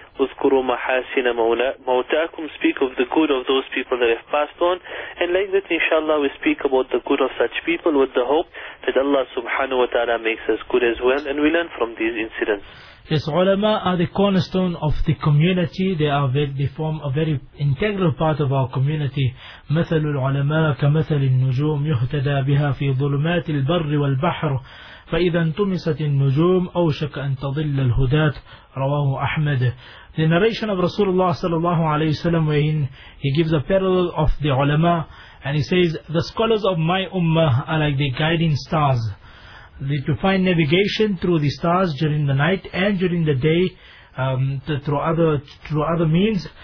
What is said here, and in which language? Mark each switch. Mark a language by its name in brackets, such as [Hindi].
[Arabic] Uzkuru mahasina mawtakum. [English] Speak of the good of those people that have passed on. And like that, inshallah, we speak about the good of such people with the hope that Allah subhanahu wa ta'ala makes us good as well. And we learn from these incidents. Yes, ulama are the cornerstone of the community. They form a very integral part of our community. [Arabic] مثل العلماء كمثل النجوم يهتدى بها في ظلمات البر والبحر فإذا انطمست النجوم أوشك أن تضل الهداة رواه أحمد. [English] The narration of Rasulullah sallallahu alayhi wasallam, wherein he gives a parallel of the ulama, and he says, the scholars of my ummah are like the guiding stars. To find navigation through the stars during the night and during the day, through other means.